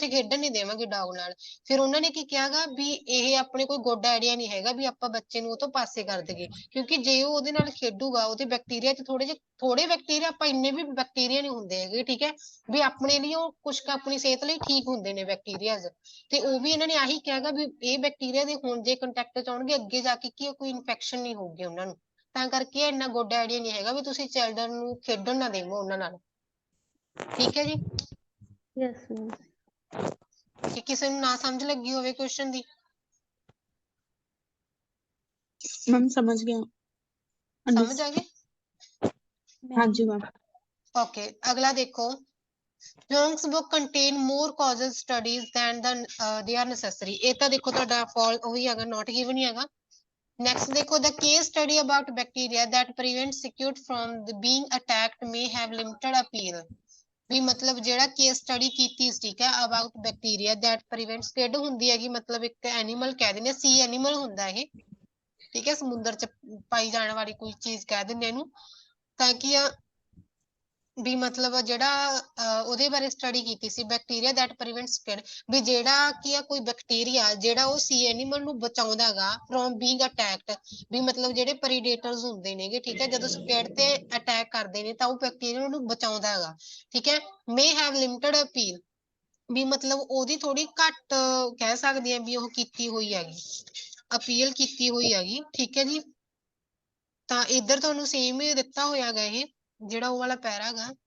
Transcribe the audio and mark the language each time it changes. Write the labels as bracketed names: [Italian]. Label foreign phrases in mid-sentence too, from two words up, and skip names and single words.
[Punjabi] ਉੱਥੇ ਖੇਡਣ ਨਹੀਂ ਦੇਵਾਂਗੇ ਡੌਗ ਨਾਲ ਫਿਰ ਉਹਨਾਂ ਨੇ ਕੀ ਕਿਹਾਗਾ ਵੀ ਇਹ ਆਪਣੇ ਕੋਈ [English] good idea [Punjabi] ਨਹੀਂ ਹੈਗਾ ਵੀ ਆਪਾਂ ਬੱਚੇ ਨੂੰ ਉਹ ਤੋਂ ਪਾਸੇ ਕਰ ਦਈਏ ਕਿਉਂਕਿ ਜੇ ਉਹ ਉਹਦੇ ਨਾਲ ਖੇਡੂਗਾ ਉਹਦੇ ਬੈਕਟੀਰੀਆ 'ਚ ਥੋੜੇ ਬੈਕਟੀਰੀਆ ਆਪਾਂ ਇੰਨੇ ਵੀ ਬੈਕਟੀਰੀਆ ਨਹੀਂ ਹੁੰਦੇ ਹੈਗੇ ਠੀਕ ਹੈ ਵੀ ਆਪਣੇ ਲਈ ਉਹ ਕੁਛ ਕੁ ਆਪਣੀ ਸਿਹਤ ਲਈ ਠੀਕ ਹੁੰਦੇ ਨੇ ਬੈਕਟੀਰੀਆਜ਼ ਤੇ ਉਹ ਵੀ ਇਹਨਾਂ ਨੇ ਆਹੀ ਕਿਹਾਗਾ ਵੀ ਇਹ ਬੈਕਟੀਰੀਆ ਦੇ ਹੁਣ ਜੇ ਕੰਟੈਕਟ 'ਚ ਆਉਣਗੇ ਅੱਗੇ ਜਾ ਕੇ ਕੀ ਕੋਈ ਇਨਫੈਕਸ਼ਨ ਨਹੀਂ ਹੋਊਗੀ ਉਹਨਾਂ ਨੂੰ ਤਾਂ ਕਰਕੇ ਇੰਨਾ [English] good idea [Punjabi] ਨਹੀਂ ਹੈਗਾ ਵੀ ਤੁਸੀਂ ਚਿਲਡਰਨ ਨੂੰ ਖੇਡਣ ਨਾ ਦੇਵੋ ਉਹਨਾਂ ਨਾਲ ਠੀਕ ਹੈ ਜੀ [English] yes ma'am [Punjabi] ਕਿ ਕਿਸੇ ਨੂੰ ਨਾ ਸਮਝ ਲੱਗੀ ਹੋਵੇ ਕੁਐਸਚਨ ਦੀ ਮੈਮ ਸਮਝ ਗਿਆ ਸਮਝ ਆ ਗਏ ਹਾਂਜੀ ਮੈਮ ਓਕੇ ਅਗਲਾ ਦੇਖੋ [English] Young's book contain more causal studies than they are necessary [Punjabi] ਇਹ ਤਾਂ ਦੇਖੋ ਤੁਹਾਡਾ ਫਾਲ ਉਹੀ ਹੈਗਾ [English] not given [Punjabi] ਹੀ ਹੈਗਾ [English] Next, देखो the case study about bacteria that prevent squid from being attacked may have limited appeal. [Punjabi] ਵੀ ਮਤਲਬ ਜਿਹੜਾ [English] case study [Punjabi] ਕੀਤੀ ਸੀ ਠੀਕ ਹੈ [English] about bacteria that prevent squid [Punjabi] ਹੁੰਦੀ ਹੈਗੀ ਮਤਲਬ ਇੱਕ ਐਨੀਮਲ ਕਹਿ ਦਿੰਦੇ ਸੀ ਐਨੀਮਲ ਹੁੰਦਾ ਇਹ ਠੀਕ ਹੈ ਸਮੁੰਦਰ ਚ ਪਾਈ ਜਾਣ ਵਾਲੀ ਕੋਈ ਚੀਜ਼ ਕਹਿ ਦਿੰਦੇ ਇਹਨੂੰ ਤਾਂ ਕਿ ਵੀ ਮਤਲਬ ਜਿਹੜਾ ਉਹਦੇ ਬਾਰੇ ਸਟੱਡੀ ਕੀਤੀ ਸੀ [English] bacteria that prevent squid [Punjabi] ਵੀ ਜਿਹੜਾ ਕੀ ਆ ਕੋਈ ਬੈਕਟੀਰੀਆ ਜਿਹੜਾ ਉਹ ਸੀ ਐਨੀਮਲ ਨੂੰ ਬਚਾਉਂਦਾਗਾ [English] from being attacked [Punjabi] ਵੀ ਮਤਲਬ ਜਿਹੜੇ ਪ੍ਰੀਡੇਟਰਸ ਹੁੰਦੇ ਨੇਗੇ ਠੀਕ ਹੈ ਜਦੋਂ ਸਕਿਡ ਤੇ ਅਟੈਕ ਕਰਦੇ ਨੇ ਤਾਂ ਉਹ ਬੈਕਟੀਰੀਆ ਨੂੰ ਬਚਾਉਂਦਾ ਹੈਗਾ ਠੀਕ ਹੈ [English] may have limited appeal [Punjabi] ਵੀ ਮਤਲਬ ਉਹਦੀ ਥੋੜੀ ਘੱਟ ਕਹਿ ਸਕਦੇ ਆ ਵੀ ਉਹ ਕੀਤੀ ਹੋਈ ਹੈਗੀ ਅਪੀਲ ਕੀਤੀ ਹੋਈ ਹੈਗੀ ਠੀਕ ਹੈ ਜੀ ਤਾਂ ਇੱਧਰ ਤੁਹਾਨੂੰ ਸੇਮ ਹੀ ਦਿੱਤਾ ਹੋਇਆ ਹੈਗਾ ਇਹ ਜਿਹੜਾ ਉਹ ਵਾਲਾ ਪੈਰਾ ਹੈਗਾ